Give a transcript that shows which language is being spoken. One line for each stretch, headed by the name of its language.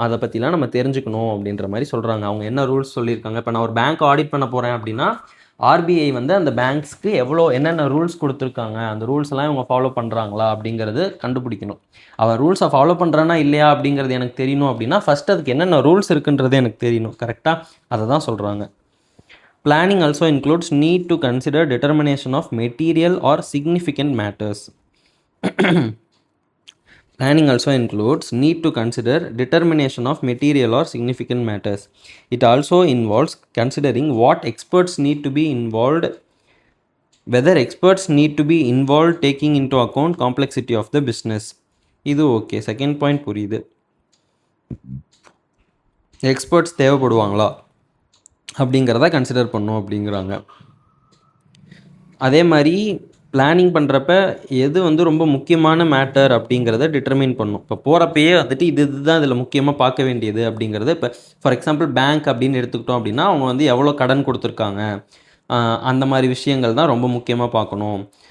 Tamil: அதை பற்றிலாம் நம்ம தெரிஞ்சுக்கணும் அப்படின்ற மாதிரி சொல்கிறாங்க. அவங்க என்ன ரூல்ஸ் சொல்லியிருக்காங்க, இப்போ நான் ஒரு பேங்க் ஆடிட் பண்ண போகிறேன் அப்படின்னா ஆர்பிஐ வந்து அந்த பேங்க்ஸ்க்கு என்னென்ன ரூல்ஸ் கொடுத்துருக்காங்க, அந்த ரூல்ஸ் எல்லாம் இவங்க ஃபாலோ பண்ணுறாங்களா அப்படிங்கிறது கண்டுபிடிக்கணும். அவள் ரூல்ஸை ஃபாலோ பண்ணுறானா இல்லையா அப்படிங்கிறது எனக்கு தெரியணும் அப்படின்னா ஃபஸ்ட் அதுக்கு என்னென்ன ரூல்ஸ் இருக்குன்றது எனக்கு தெரியணும். கரெக்டாக அதை தான் சொல்கிறாங்க.
English: Planning also includes need to consider determination of material or significant matters. Planning also includes need to consider determination of material or significant matters. It also involves considering what experts need to be involved, whether experts need to be involved taking into account complexity of the business.
Tamil: இது okay, second point புரியுது. Experts தேவைப்படுவாங்களா அப்படிங்கிறத consider பண்ணும் அப்படிங்கிறாங்க. அதே மாதிரி planning பண்ணுறப்ப எது வந்து ரொம்ப முக்கியமான மேட்டர் அப்படிங்கிறத டிட்டர்மின் பண்ணும். இப்போ போகிறப்பயே வந்துட்டு இதுதான் இதில் முக்கியமாக பார்க்க வேண்டியது அப்படிங்கிறத, இப்போ ஃபார் எக்ஸாம்பிள் பேங்க் அப்படின்னு எடுத்துக்கிட்டோம் அப்படின்னா அவங்க வந்து எவ்வளோ கடன் கொடுத்துருக்காங்க, அந்த மாதிரி விஷயங்கள் தான் ரொம்ப முக்கியமாக பார்க்கணும்.